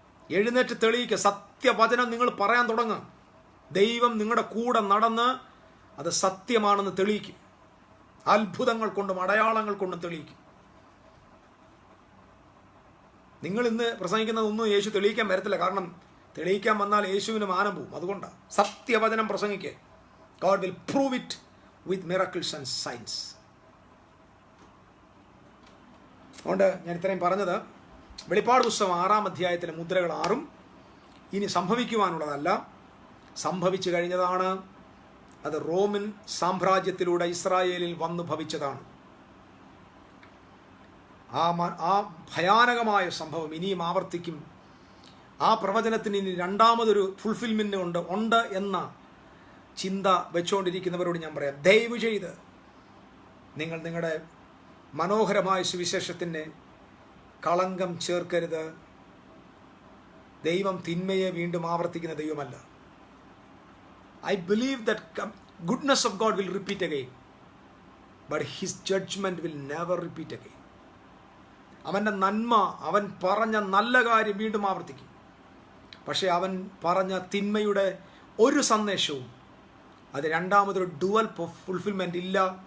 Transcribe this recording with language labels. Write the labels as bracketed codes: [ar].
[ml] എഴുന്നേറ്റ് തെളിയിക്കുക. സത്യവചനം നിങ്ങൾ പറയാൻ തുടങ്ങുക. ദൈവം നിങ്ങളുടെ കൂടെ നടന്ന് അത് സത്യമാണെന്ന് തെളിയിക്കും. അത്ഭുതങ്ങൾ കൊണ്ടും അടയാളങ്ങൾ കൊണ്ടും തെളിയിക്കും. നിങ്ങൾ ഇന്ന് പ്രസംഗിക്കുന്നതൊന്നും യേശു തെളിയിക്കാൻ വരത്തില്ല. കാരണം തെളിയിക്കാൻ വന്നാൽ യേശുവിന് മാനം പോവും. അതുകൊണ്ടാണ് സത്യവചനം പ്രസംഗിക്കുക. [en] God will prove it with miracles and signs. [ml] അതുകൊണ്ട് ഞാൻ ഇത്രയും പറഞ്ഞത്, വെളിപ്പാട് പുസ്തകം 6-ാം അധ്യായത്തിലെ മുദ്രകൾ 6ഉം ഇനി സംഭവിക്കുവാനുള്ളതല്ല, സംഭവിച്ചു കഴിഞ്ഞതാണ്. അത് റോമൻ സാമ്രാജ്യത്തിലൂടെ ഇസ്രായേലിൽ വന്നു ഭവിച്ചതാണ്. ആ ഭയാനകമായ സംഭവം ഇനിയും ആവർത്തിക്കും. ആ പ്രവചനത്തിന് ഇനി രണ്ടാമതൊരു ഫുൾഫിൽമെന്റ് ഉണ്ട് എന്ന ചിന്ത വെച്ചുകൊണ്ടിരിക്കുന്നവരോട് ഞാൻ പറയാം, ദയവ് ചെയ്ത് നിങ്ങൾ നിങ്ങളുടെ മനോഹരമായ സുവിശേഷത്തിന് കളങ്കം ചേർക്കരുത്. ദൈവം തിന്മയെ വീണ്ടും ആവർത്തിക്കുന്ന ദൈവമല്ല. [en] I believe that goodness of God will repeat again, but His judgment will never repeat again. [ml] അവൻ്റെ നന്മ, അവൻ പറഞ്ഞ നല്ല കാര്യം വീണ്ടും ആവർത്തിക്കും. പക്ഷേ അവൻ പറഞ്ഞ തിന്മയുടെ ഒരു സന്ദേശവും അത് രണ്ടാമതൊരു ഡുവൽ ഫുൾഫിൽമെൻ്റ് ഇല്ല.